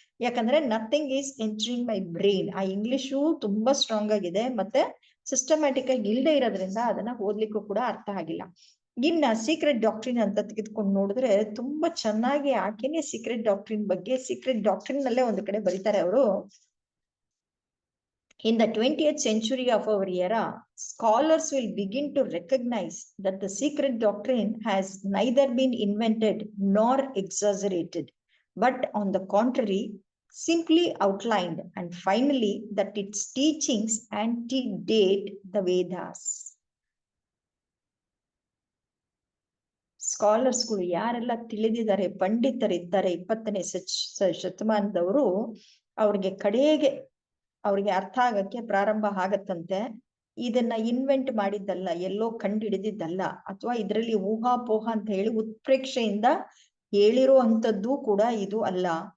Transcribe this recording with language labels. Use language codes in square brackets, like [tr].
[kn] ಯಾಕಂದ್ರೆ [en] Nothing is entering my brain. [kn] ಆ English ತುಂಬಾ ಸ್ಟ್ರಾಂಗ್ ಆಗಿದೆ, ಮತ್ತೆ ಸಿಸ್ಟಮ್ಯಾಟಿಕ್ ಆಗಿ ಇಲ್ಲದೆ ಇರೋದ್ರಿಂದ ಅದನ್ನ ಓದ್ಲಿಕ್ಕೂ ಕೂಡ ಅರ್ಥ ಆಗಿಲ್ಲ. ಇನ್ನ ಸೀಕ್ರೆಟ್ ಡಾಕ್ಟ್ರಿನ್ ಅಂತ ತೆಗೆದುಕೊಂಡು ನೋಡಿದ್ರೆ ತುಂಬಾ ಚೆನ್ನಾಗಿ ಆಕೆನೆ ಸೀಕ್ರೆಟ್ ಡಾಕ್ಟ್ರಿನ್ ಬಗ್ಗೆ, ಸೀಕ್ರೆಟ್ ಡಾಕ್ಟ್ರಿನ್ ನಲ್ಲೇ ಒಂದು ಕಡೆ ಬರೀತಾರೆ ಅವರು. [en] In the 20th century of our era, scholars will begin to recognize that the secret doctrine has neither been invented nor exaggerated, but on the contrary, simply outlined, and finally, that its teachings antedate the Vedas. [kn] ಸ್ಕಾಲರ್ಸ್ಗಳು ಯಾರೆಲ್ಲ ತಿಳಿದಿದ್ದಾರೆ, ಪಂಡಿತರಿದ್ದಾರೆ 20ನೇ ಶತಮಾನದವರು, ಅವ್ರಿಗೆ ಕಡೆಗೆ ಅವ್ರಿಗೆ ಅರ್ಥ ಆಗಕ್ಕೆ ಪ್ರಾರಂಭ ಆಗತ್ತಂತೆ. ಇದನ್ನ invent ಮಾಡಿದ್ದಲ್ಲ, ಎಲ್ಲೋ ಕಂಡುಹಿಡಿದಿದ್ದಲ್ಲ, ಅಥವಾ ಇದರಲ್ಲಿ ಊಹಾಪೋಹ ಅಂತ ಹೇಳಿ ಉತ್ಪ್ರೇಕ್ಷೆಯಿಂದ ಹೇಳಿರುವಂತದ್ದು ಕೂಡ ಇದು ಅಲ್ಲ.